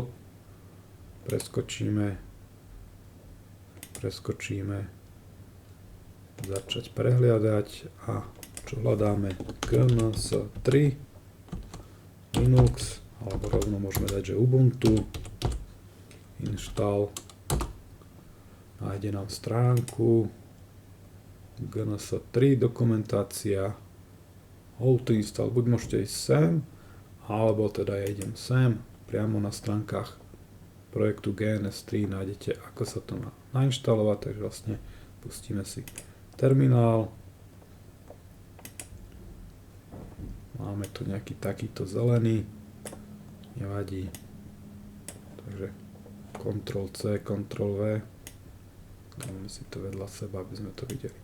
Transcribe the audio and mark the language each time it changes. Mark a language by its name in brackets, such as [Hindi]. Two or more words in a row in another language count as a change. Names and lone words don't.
[Slovak] Preskočíme, začať prehliadať a čo hľadáme? GNS 3, Linux, alebo rovno môžeme dať, že Ubuntu, install, nájde nám stránku GNS 3, dokumentácia, [English] how to install, [Slovak] buď môžete ísť sem, alebo teda ja idem sem, priamo na stránkach projektu GNS 3 nájdete, ako sa to má nainštalovať, takže vlastne pustíme si terminál, máme tu nejaký takýto zelený, nevadí, takže Ctrl+C, Ctrl+V, dáme si to vedľa seba, aby sme to videli.